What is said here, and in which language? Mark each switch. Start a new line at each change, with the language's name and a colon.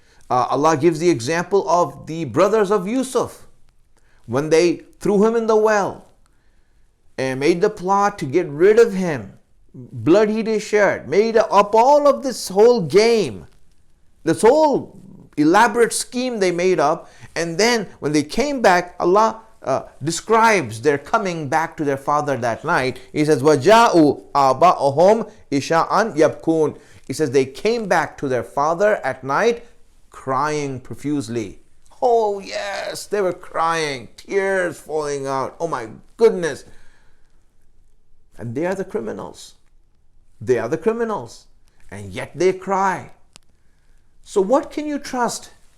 English: Allah gives the example of the brothers of Yusuf when they threw him in the well and made the plot to get rid of him, bloodied his shirt, made up all of this whole game, this whole elaborate scheme they made up. And then when they came back, Allah describes their coming back to their father that night. He says,
Arabic: وَجَاءُوا آبَاءَهُمْ إِشَاءً يَبْكُونَ.
English: He says they came back to their father at night crying profusely. Oh yes, they were crying, tears falling out. Oh my goodness. And they are the criminals. They are the criminals. And yet they cry. So what can you trust?